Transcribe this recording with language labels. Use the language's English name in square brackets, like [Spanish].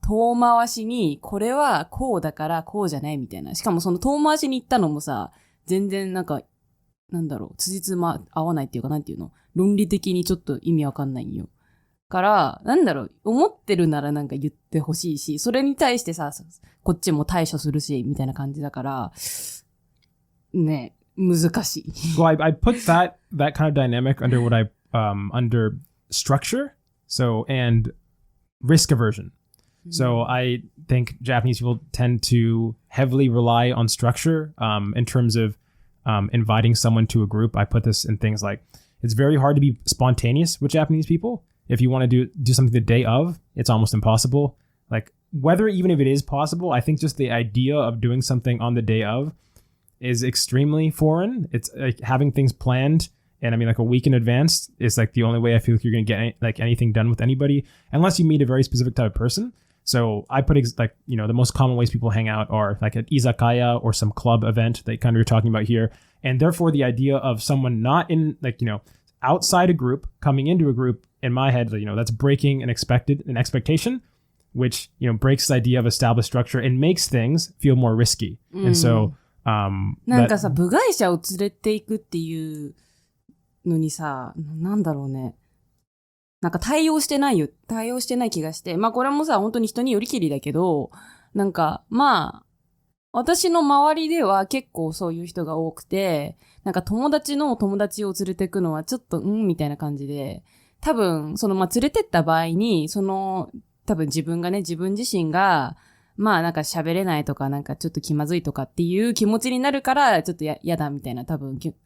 [Japanese] 遠回しに、これはこうだからこうじゃないみたいな。しかもその遠回しに行ったのもさ、全然なんか、なんだろう、辻褄合わないっていうか、なんていうの論理的にちょっと意味わかんないんよ。から、なんだろう、思ってるならなんか言ってほしいし、それに対してさ、こっちも対処するし、みたいな感じだから、ね、難しい。 [English] Well, I put that kind of dynamic under what under structure, and risk aversion. So I think Japanese people tend to heavily rely on structure in terms of inviting someone to a group. I put this in things like it's very hard to be spontaneous with Japanese people. If you want to do something the day of, it's almost impossible. Like whether even if it is possible, I think just the idea of doing something on the day of is extremely foreign. It's like having things planned. And I mean, like a week in advance is like the only way I feel like you're going to get anything done with anybody, unless you meet a very specific type of person. So I put the most common ways people hang out are like an izakaya or some club event that kind of you're talking about here. And therefore the idea of someone not in outside a group coming into a group, in my head, that's breaking an expectation, which, breaks the idea of established structure and makes things feel more risky. And so, [Japanese] なんかさ、部外者を連れていくっていうのにさ、なんだろうね。なんか対応してない気がして。まあこれもさ、本当に人によりきりだけど、なんか、まあ、私の周りでは結構そういう人が多くて、なんか友達の友達を連れてくのはちょっと、みたいな感じで、多分、連れてった場合に、多分自分自身が、まあなんか喋れないとか、なんかちょっと気まずいとかっていう気持ちになるから、ちょっと嫌だみたいな多分、